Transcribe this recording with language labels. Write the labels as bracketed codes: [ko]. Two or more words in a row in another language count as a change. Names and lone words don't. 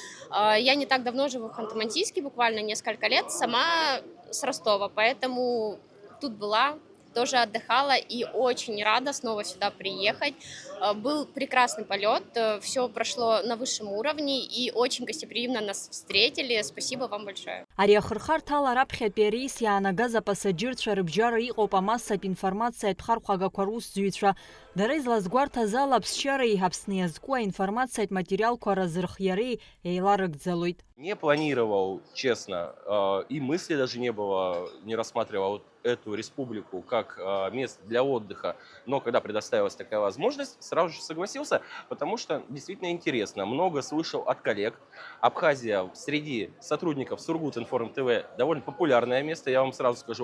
[ru] Я не так давно живу в Ханты-Мансийске, буквально несколько лет, сама с Ростова, поэтому тут была. Тоже отдыхала и очень рада снова сюда приехать. Был прекрасный полет, все прошло на высшем уровне и очень гостеприимно нас встретили. Спасибо вам большое. [ab] Ари ахырхарҭала раԥхьатәи ареис иаанагаз апасаџьырцәа рыбжьара иҟоуп амассатә информациатә хархәагақәа русзуҩцәа. Дара излазгәарҭаз ала аԥсшьареи Аԥсны иазку аинформациатә материалқәа разырхиареи еиларыгӡалоит. [ru] Не планировал, честно, и мысли даже не было, не рассматривал вот эту республику как место для отдыха. Но когда предоставилась такая возможность, сразу же согласился, потому что действительно интересно. Много слышал от коллег. Абхазия среди сотрудников Сургутинформ ТВ довольно популярное место, я вам сразу скажу.